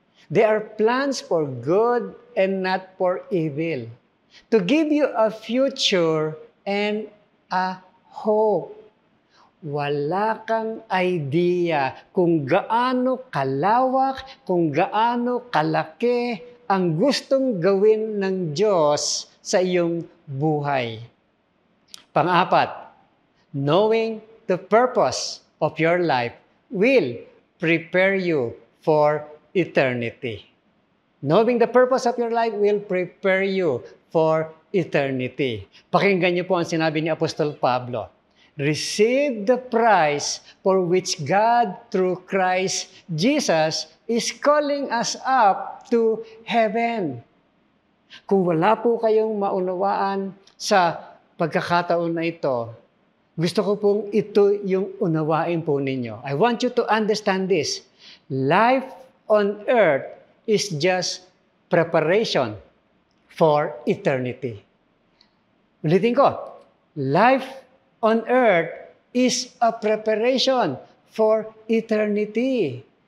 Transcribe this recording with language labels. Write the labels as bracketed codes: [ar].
[en] They are plans for good and not for evil, to give you a future and a hope. [tl] Wala kang idea kung gaano kalawak, kung gaano kalaki ang gustong gawin ng Diyos sa iyong buhay. [en] Pang-apat, knowing the purpose of your life will prepare you for eternity. Knowing the purpose of your life will prepare you for eternity. [tl] Pakinggan niyo po ang sinabi ni Apostol Pablo. [en] Receive the prize for which God, through Christ Jesus, is calling us up to heaven. [tl] Kung wala po kayong maunawaan sa pagkakataon na ito, gusto ko pong ito yung unawain po ninyo. [en] I want you to understand this. Life on earth is just preparation for eternity. [tl] Ulitin ko, [en] life on earth is a preparation for eternity.